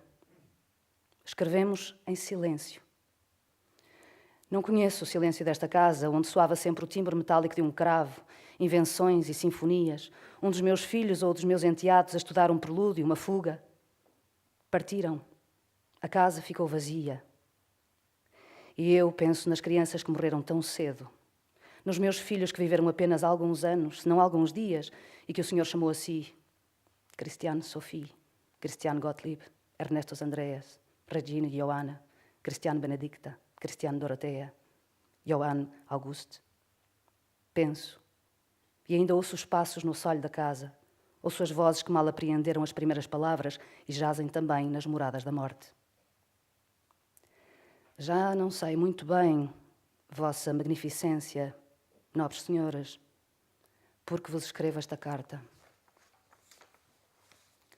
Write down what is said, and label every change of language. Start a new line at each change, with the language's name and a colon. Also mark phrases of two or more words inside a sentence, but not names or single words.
Portuguese: Escrevemos em silêncio. Não conheço o silêncio desta casa, onde soava sempre o timbre metálico de um cravo, invenções e sinfonias, um dos meus filhos ou dos meus enteados a estudar um prelúdio, uma fuga. Partiram. A casa ficou vazia. E eu penso nas crianças que morreram tão cedo, nos meus filhos que viveram apenas alguns anos, se não alguns dias, e que o Senhor chamou a si. Christian Sophie, Christian Gottlieb, Ernestos Andreas, Regina Johanna, Christian Benedicta, Christian Dorothea, Johann August. Penso, e ainda ouço os passos no solho da casa, ouço as vozes que mal apreenderam as primeiras palavras e jazem também nas moradas da morte. Já não sei muito bem, vossa magnificência, nobres senhoras, porque vos escrevo esta carta.